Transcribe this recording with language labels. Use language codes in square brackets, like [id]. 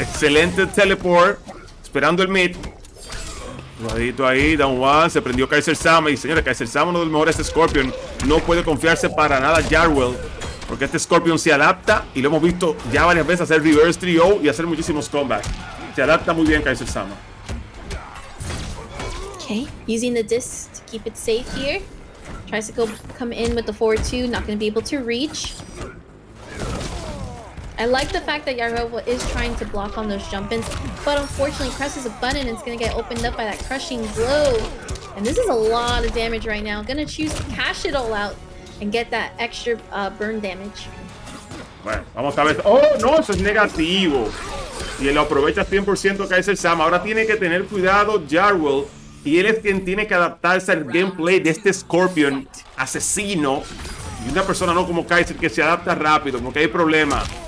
[es] Excelente teleport. Esperando el mid. Cuidadito ahí, down one. Se prendió Kaiser-sama. Y señores, Kaiser-sama, uno de los mejores Scorpion. No puede confiarse para nada Yarwell. Porque este Scorpion se adapta. Y lo hemos visto ya varias veces hacer reverse 3-0 y hacer muchísimos comebacks. Se adapta muy bien Kaiser-sama. [en] Okay, using the disc to keep it safe here. Tries to come in with the forward 2, not going to be able to reach. I like the fact that Yarwell is trying to block on those jump-ins, but unfortunately presses a button and it's going to get opened up by that crushing blow. And this is a lot of damage right now. Going to choose to cash it all out and get that extra burn damage. [es] Bueno, vamos a ver. ¡Oh, no! Eso es negativo. Y él lo aprovecha 100% kaiserlsama. Ahora tiene que tener cuidado Yarwell. Y él es quien tiene que adaptarse al gameplay de este Scorpion asesino. Y una persona no como Kaiser que se adapta rápido, porque hay problemas.